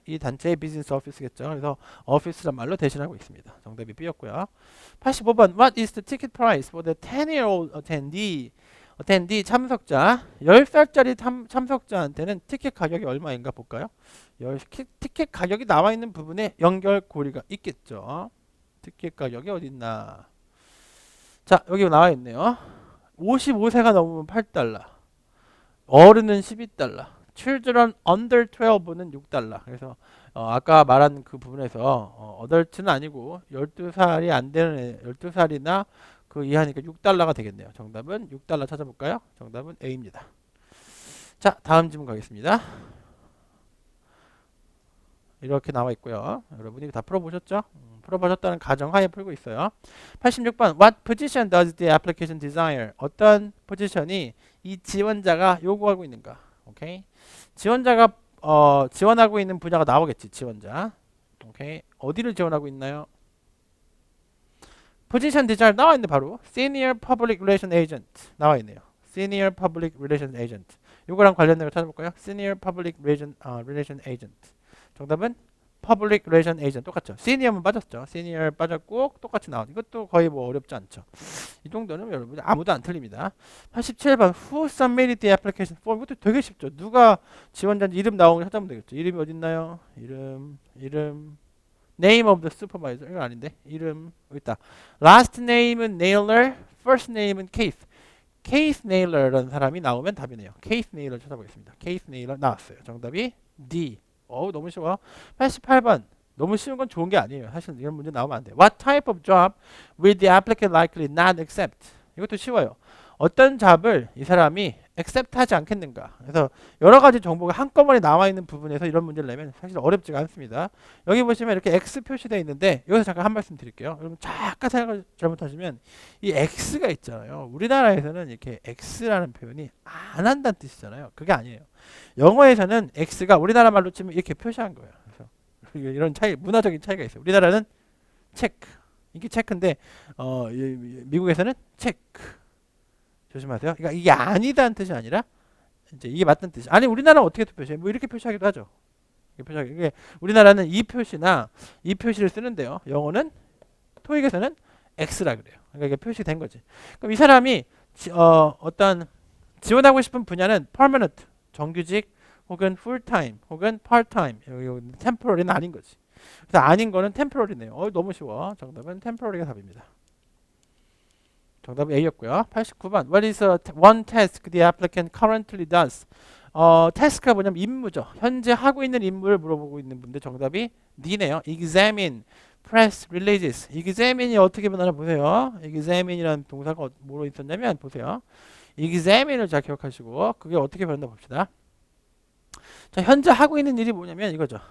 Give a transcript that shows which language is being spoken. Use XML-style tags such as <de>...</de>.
<ko>이 단체의 비즈니스 오피스겠죠. 그래서 오피스란 말로 대신하고 있습니다. 정답이 B였고요.</ko> <en>85번 What is the ticket price for the 10-year-old attendee?</en> <ko>참석자 10살짜리 참석자한테는 티켓 가격이 얼마인가 볼까요? 티켓 가격이 나와 있는 부분에 연결고리가 있겠죠. 티켓 가격이 어디 있나? 자, 여기 나와 있네요. 55세가 넘으면 8달러. 어른은 12달러.</ko> <en>Children under 12</en> <ko>는 6달러. 그래서 아까 말한 그 부분에서 어덜트는 아니고 12살이 안 되는 12살이나 그 이하니까 6달러가 되겠네요. 정답은 6달러 찾아볼까요? 정답은 A입니다. 자, 다음 질문 가겠습니다. 이렇게 나와 있고요. 여러분이 다 풀어보셨죠? 풀어보셨다는 가정하에 풀고 있어요.</ko> <en>86번 What position does the application desire?</en> <ko>어떤 포지션이 이 지원자가 요구하고 있는가? 오케이. 지원자가 지원하고 있는 분야가 나오겠지. 지원자. 오케이. 어디를 지원하고 있나요? 포지션 디자인 나와 있네. 바로 Senior Public Relation Agent 나와 있네요. Senior Public Relation Agent. 요거랑 관련된 걸 찾아볼까요? Senior Public Relation Agent. 정답은 Public Relation Agent 똑같죠. Senior만 빠졌죠. Senior 빠졌고 똑같이 나오는 이것도 거의 뭐 어렵지 않죠. 이 정도는 여러분 아무도 안 틀립니다.</ko> <en>87번 Who submitted the application form?</en> <ko>이것도 되게 쉽죠. 누가 지원자인지 이름 나오는 거 찾아보면 되겠죠. 이름이 어딨나요? 이름</ko> <en>Name of the supervisor.</en> <ko>이건 아닌데. 이름 여기 있다. Last name은 Naylor, first name은 Keith. Keith Naylor라는 사람이 나오면 답이네요. Keith Naylor 찾아보겠습니다. Keith Naylor 나왔어요. 정답이 D. 너무 쉬워. 88번. 너무 쉬운 건 좋은 게 아니에요. 사실 이런 문제 나오면 안 돼요.</ko> <en>What type of job will the applicant likely not accept?</en> <ko>이것도 쉬워요. 어떤 잡을 이 사람이 accept 하지 않겠는가. 그래서 여러 가지 정보가 한꺼번에 나와 있는 부분에서 이런 문제를 내면 사실 어렵지가 않습니다. 여기 보시면 이렇게 X 표시되어 있는데 여기서 잠깐 한 말씀 드릴게요. 여러분 잠깐 생각을 잘못하시면 이 X가 있잖아요. 우리나라에서는 이렇게 X라는 표현이 안 한다는 뜻이잖아요. 그게 아니에요. 영어에서는 X가 우리나라 말로 치면 이렇게 표시한 거예요. 그래서 이런 차이, 문화적인 차이가 있어요. 우리나라는 체크, 이게 체크인데 미국에서는 체크. 조심하세요. 그러니까 이게 아니다는 뜻이 아니라 이제 이게 맞다는 뜻이. 아니 우리나라는 어떻게 표시해? 뭐 이렇게 표시하기도 하죠. 이게 우리나라는 이 표시나 이 표시를 쓰는데요. 영어는 토익에서는 X라 그래요. 그러니까 이게 표시된 거지. 그럼 이 사람이 어떤 지원하고 싶은 분야는 permanent 정규직 혹은 full-time 혹은 part-time temporary는 아닌 거지. 그래서 아닌 거는 temporary네요. 너무 쉬워. 정답은 temporary가 답입니다. 정답은 A였고요.</ko> <en>89번 What is one task the applicant currently does?</en> <ko>task가 뭐냐면 임무죠. 현재 하고 있는 임무를 물어보고 있는 분데 정답이 D네요.</ko> <en>Examine, press releases.</en> <ko>examine이 어떻게 변하나 보세요. examine이라는 동사가 뭐로 있었냐면 보세요. examine을 잘 기억하시고 그게 어떻게 변한다 봅시다. 자, 현재 하고 있는 일이 뭐냐면 이거죠.</ko>